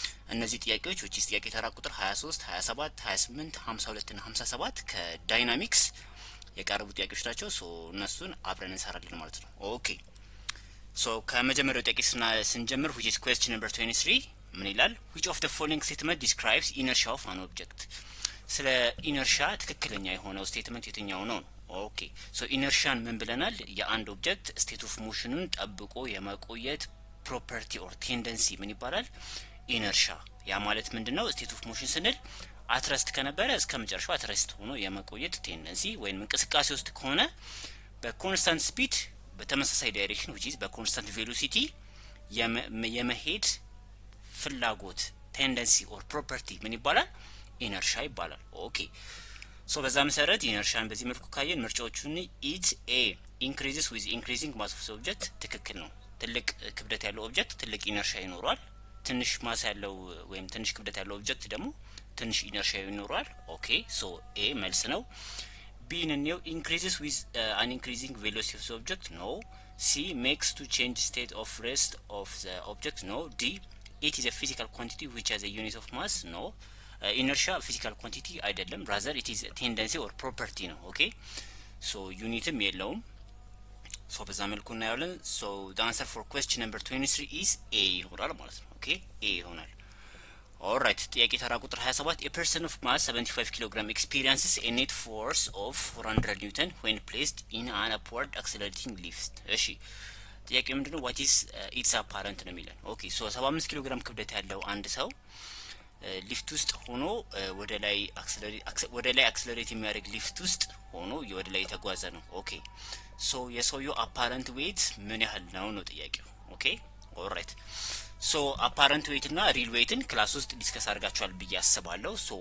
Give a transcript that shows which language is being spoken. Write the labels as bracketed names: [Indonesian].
[Amharic] እነዚህ ጥያቄዎች ጥያቄ ተራ ቁጥር 23፣ 27፣ 28፣ 52 እና 57 ከዳይናሚክስ የቀረቡ ጥያቄዎች ናቸው። እነሱን አብረን እንሰራለን ማለት ነው። ኦኬ ከመጀመሪያው ጥያቄ ስንጀምር [English] which is question number 23 [Amharic] ምን ይላል? [English] which of the following statement describes inertia of an object? [Amharic] ስለ ኢነርሻ ትክክለኛ የሆነው ስቴትመንት የትኛው ነው? ኦኬ ኢነርሻን ምን ብለናል? የአንድ ኦብጀክት ስቴት ኦፍ ሞሽኑን ጠብቆ የመቆየት ፕሮፐርቲ ኦር ቴንደንሲ ምን ይባላል? ኢነርሻ። ያ ማለት ምንድነው? ስቴት ኦፍ ሞሽን ስንል አትረስት ከነበረ እስከ መጨረሻው አትረስት ሆኖ የመቆየት ቴንደንሲ ወይም እንቅስቃሴ ውስጥ ከሆነ በኮንስታንት ስፒድ በተመሳሳይ ዳይሬክሽን which is በኮንስታንት ቬሎሲቲ የመሄድ ፍላጎት ቴንደንሲ ኦር ፕሮፐርቲ ምን ይባላል? ኢነርሻ ይባላል። ኦኬ በዛ መሰረት ኢነርሻን በዚህ መልኩ ካየን ምርጫዎቹን ኢት ኤ [English] increases with increasing mass of the object [Amharic] ትክክል ነው። ትልቅ ክብደት ያለው ኦብጀክት ትልቅ ኢነርሻ ይኖረዋል። ትንሽ ማስ ያለው ወይም ትንሽ ክብደት ያለው ኦብጀክት ደግሞ ትንሽ ኢነርሻ ይኖረዋል። ኦኬ ኤ መልስ ነው። [English] B increases with an increasing velocity of the object. No. C makes to change state of rest of the object. No. D it is a physical quantity which has a unit of mass. No. Inertia physical quantity [Amharic] አይደለም, [English] rather it is a tendency or property [Amharic] ነው። ኦኬ ዩኒትም የለውም። በዛ መልኩ እናያለን። [English] the answer for question number 23 is A [Amharic] ይሆናል ማለት ነው። ኦኬ A ይሆናል። [English] Alright, [Amharic] ጥያቄ ተራ ቁጥር 27 [English] a person of mass 75 kg experiences a net force of 400 Newton when placed in an upward accelerating lift. [Amharic] እሺ ጥያቄው ምንድነው? [English] what is its apparent [Amharic] ነው የሚለን። ኦኬ 75 ኪሎ ግራም ክብደት ያለው አንድ ሰው ሊፍት ውስጥ ሆኖ ወደ ላይ አክሰለሬት የሚያደርግ ሊፍት ውስጥ ሆኖ ወደ ላይ የተጓዘ ነው። ኦኬ የሰውየው አፓረንት ዌት ምን ያህል ነው ጥያቄው። ኦኬ ኦልራይት አፓረንት ዌት እና ሪል ዌትን ክላስ ውስጥ ዲስከስ አድርጋችኋል ብዬ አስባለሁ።